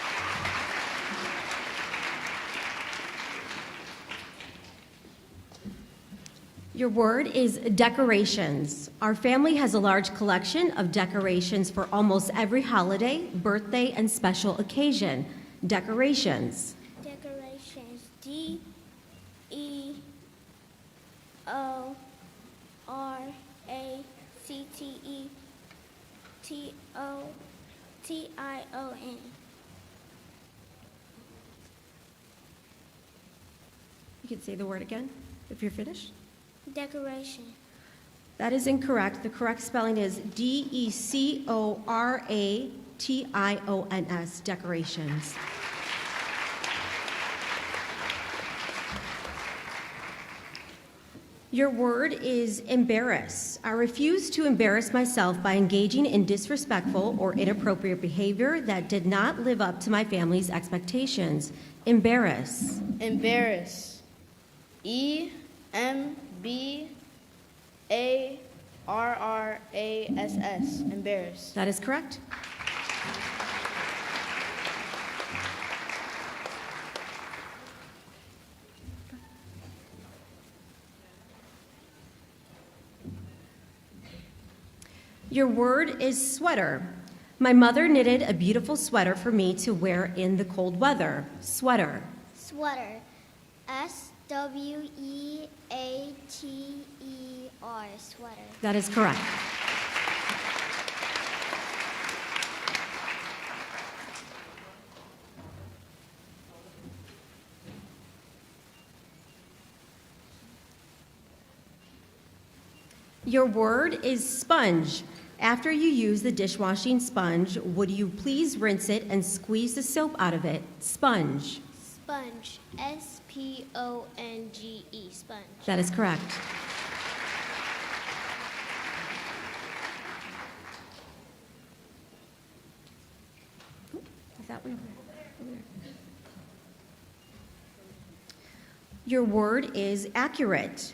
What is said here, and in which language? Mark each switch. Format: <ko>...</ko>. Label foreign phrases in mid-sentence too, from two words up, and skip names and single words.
<en>Your word is decorations. Our family has a large collection of decorations for almost every holiday, birthday, and special occasion. Decorations. Decorations. D-E-O-R-A-C-T-E-T-O-T-I-O-N. You can say the word again if you're finished. Decoration. That is incorrect. The correct spelling is D-E-C-O-R-A-T-I-O-N-S. Decorations. Your word is embarrass. I refuse to embarrass myself by engaging in disrespectful or inappropriate behavior that did not live up to my family's expectations. Embarrass. Embarrass. E-M-B-A-R-R-A-S-S. Embarrass. That is correct. Your word is sweater. My mother knitted a beautiful sweater for me to wear in the cold weather. Sweater. Sweater. S-W-E-A-T-E-R. Sweater. That is correct. Your word is sponge. After you use the dishwashing sponge, would you please rinse it and squeeze the soap out of it? Sponge. Sponge. S-P-O-N-G-E. Sponge. That is correct. Is that one over there? Your word is accurate.</en>